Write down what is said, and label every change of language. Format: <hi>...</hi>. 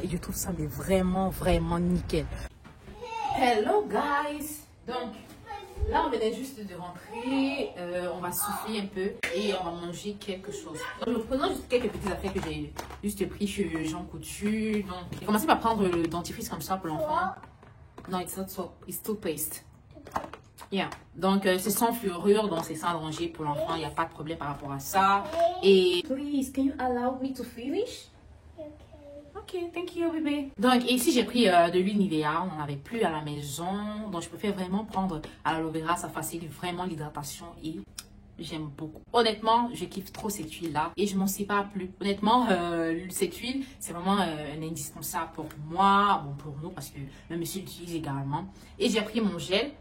<fr>Et je trouve ça mais vraiment, vraiment nickel.</fr> <en>Hello guys!</en> <fr>Donc, là on venait juste de rentrer. On va souffler un peu et on va manger quelque chose. Donc, je vous présente juste quelques petites affaires que j'ai juste pris chez Jean Coutu. Donc, j'ai commencé par prendre le dentifrice comme ça pour l'enfant.</fr> <en>Non, it's not soap, it's toothpaste. Yeah.</en> <fr>Donc, c'est sans fluorure, donc c'est sans danger pour l'enfant. Il n'y a pas de problème par rapport à ça. Et...</fr> <en>Please, can you allow me to finish? Ok, thank you, bébé.</en> <fr>Donc, ici, j'ai pris de l'huile Nivea. On n'en avait plus à la maison. Donc, je préfère vraiment prendre à l'aloe vera. Ça facilite vraiment l'hydratation et j'aime beaucoup. Honnêtement, je kiffe trop cette huile-là et je m'en sépare plus. Honnêtement, cette huile, c'est vraiment un indispensable pour moi, bon, pour nous, parce que le monsieur l'utilise également. Et j'ai pris mon gel.</fr>